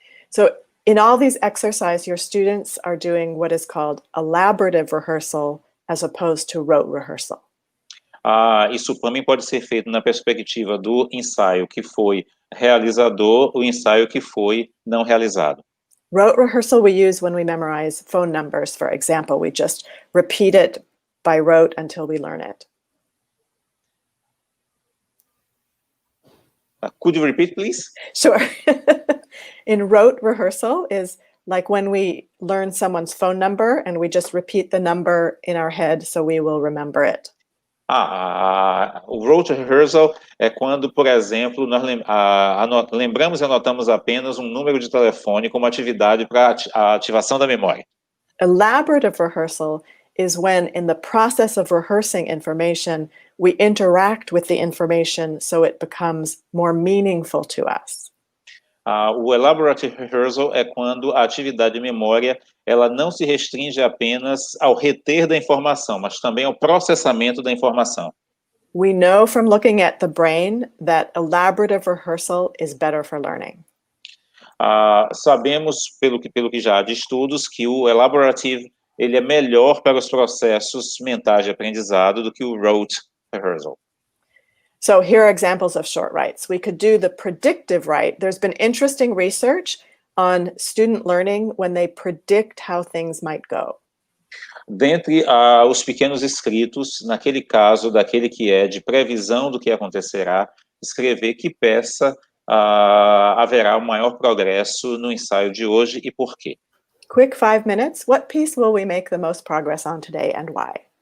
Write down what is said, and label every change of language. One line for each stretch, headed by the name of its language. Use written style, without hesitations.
English: So in all these exercises, your students are doing what is called elaborative rehearsal as opposed to rote rehearsal.
Portuguese: Isso também pode ser feito na perspectiva do ensaio que foi realizador, o ensaio que foi não realizado.
English: Rote rehearsal we use when we memorize phone numbers, for example. We just repeat it by rote until we learn it. Could you repeat, please? Sure. In rote rehearsal is like when we learn someone's phone number and we just repeat the number in our head so we will remember it.
Portuguese: O rote rehearsal é quando, por exemplo, nós lembramos e anotamos apenas um número de telefone como atividade para a ativação da memória.
English: Elaborative rehearsal is when, in the process of rehearsing information, we interact with the information so it becomes more meaningful to us.
Portuguese: O elaborative rehearsal é quando a atividade de memória ela não se restringe apenas ao reter da informação, mas também ao processamento da informação.
English: We know from looking at the brain that elaborative rehearsal is better for learning.
Portuguese: Sabemos, pelo que já há de estudos, que o elaborative ele é melhor para os processos mentais de aprendizado do que o rote rehearsal.
English: So here are examples of short writes. We could do the predictive write. There's been interesting research on student learning when they predict how things might go.
Portuguese: Dentre os pequenos escritos, naquele caso, daquele que é de previsão do que acontecerá, escrever que peça haverá um maior progresso no ensaio de hoje e por quê.
English: Quick 5 minutes. What piece will we make the most progress on today and why?